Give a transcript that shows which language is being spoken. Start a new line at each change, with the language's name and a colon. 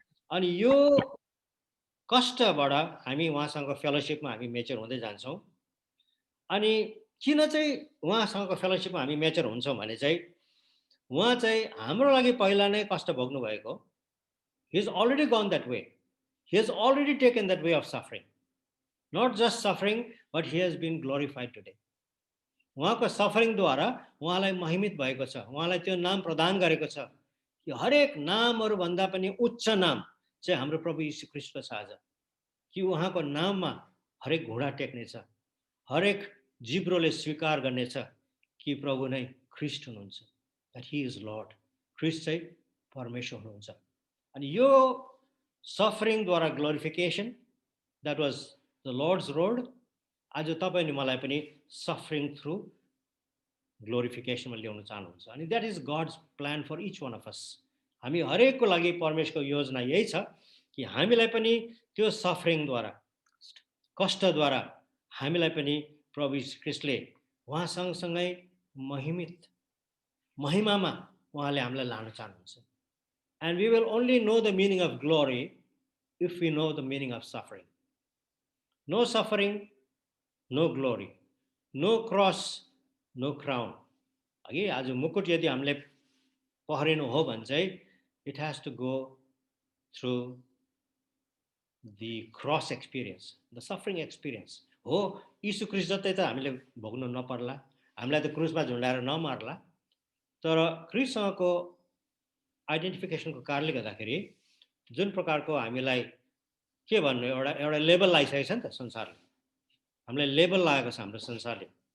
Nepali: अनि यो कष्टबाट हामी उहाँसँग फेलोसिपमा हामी मेच्योर हुँदै जान्छौँ। अनि किन चाहिँ उहाँसँगको फेलोसिपमा हामी मेच्योर हुन्छौँ भने चाहिँ उहाँ चाहिँ हाम्रो लागि पहिला नै कष्ट भोग्नु भएको।
English: He is already gone that way, he has already taken that way of suffering. Not just suffering but he has been glorified today.
Nepali: उहाँको सफरिङद्वारा उहाँलाई महिमित भएको छ, उहाँलाई त्यो नाम प्रदान गरेको छ कि हरेक नामहरूभन्दा पनि उच्च नाम चाहिँ हाम्रो प्रभु यीशु ख्रीष्ट छ आज। कि उहाँको नाममा हरेक घुँडा टेक्नेछ, हरेक जिब्रोले स्वीकार गर्नेछ कि प्रभु नै ख्रीष्ट हुनुहुन्छ,
English: That he is lord.
Nepali: ख्रीष्ट चाहिँ परमेश्वर हुनुहुन्छ। अनि यो सफरिङद्वारा glorification,
English: That was the lord's road.
Nepali: आज तपाईँ अनि मलाई पनि सफरिङ थ्रु ग्लोरिफिकेसनमा ल्याउन चाहनुहुन्छ। अनि
English: That is God's plan for each one of us.
Nepali: हामी हरेकको लागि परमेश्वरको योजना यही छ कि हामीलाई पनि त्यो सफरिङद्वारा, कष्टद्वारा हामीलाई पनि प्रभु यीशु ख्रीष्टले उहाँ सँगसँगै महिमामा उहाँले हामीलाई लान चाहनुहुन्छ।
English: And we will only know the meaning of glory if we know the meaning of suffering. No suffering, no glory. No cross, no crown.
Nepali: अघि आज मुकुट यदि हामीले पहरिनु हो भने चाहिँ
English: it has to go through the cross experience, the suffering experience.
Nepali: हो यीशु ख्रीष्ट जतै त हामीले भोग्नु नपर्ला, हामीलाई त क्रुसमा झुन्डाएर नमार्ला, तर ख्रीष्टसँगको आइडेन्टिफिकेसनको कारणले गर्दाखेरि जुन प्रकारको हामीलाई के भन्नु एउटा एउटा लेबल लगाइसकेको छ नि त संसारले, हामीलाई लेबल लागेको छ हाम्रो संसारले.